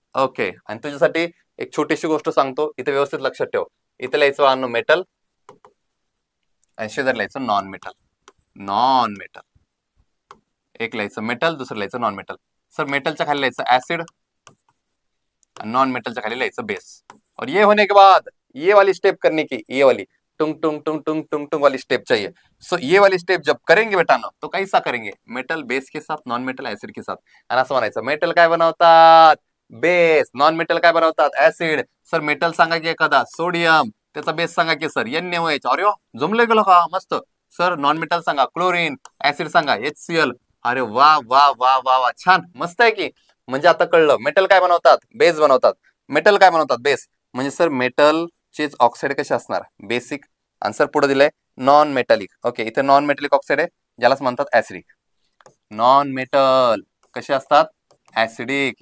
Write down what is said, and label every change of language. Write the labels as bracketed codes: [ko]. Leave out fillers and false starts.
[mr] Okay, आणि तुझ्यासाठी एक छोटीशी गोष्ट सांगतो, इथे व्यवस्थित लक्षात ठेव. इथे लिहायचं मेटल आणि शेजारी लिहायचं नॉन मेटल. एक लिहायचं मेटल, दुसरं लिहायचं नॉन मेटल. सर मेटलच्या खाली लिहायचं ऍसिड, नॉन मेटलच्या खाली लिहायचं बेस. [hi] और ये होने के बाद ये वाली स्टेप करने की, ये वाली टुंग टुंग टुंग टुंग टुंग टुंग वाली स्टेप चाहिए. सो ये वाली स्टेप जब करेंगे बेटा ना, तो कैसा करेंगे? मेटल बेस के साथ, नॉन मेटल ऍसिड के साथ. [mr] आणि असं म्हणायचं मेटल काय बनवतात? बेस. नॉन मेटल काय बनवतात? ऍसिड. सर मेटल सांगा की एखादा, सोडियम. त्याचा बेस सांगा की सर NaOH. अरे जमले गेलो का? मस्त. सर नॉन मेटल सांगा क्लोरीन, ऍसिड सांगा HCl. अरे वा वा वा वा वा, छान, मस्त आहे की. म्हणजे आता कळलं मेटल काय बनवतात? बेस बनवतात. मेटल काय बनवतात? बेस. म्हणजे सर मेटलचे ऑक्साईड कसे असणार? बेसिक. आन्सर पुढे दिलंय नॉन मेटलिक. ओके, इथे नॉन मेटलिक ऑक्साईड आहे, ज्यालाच म्हणतात ऍसिडिक. नॉन मेटल कसे असतात? ऍसिडिक.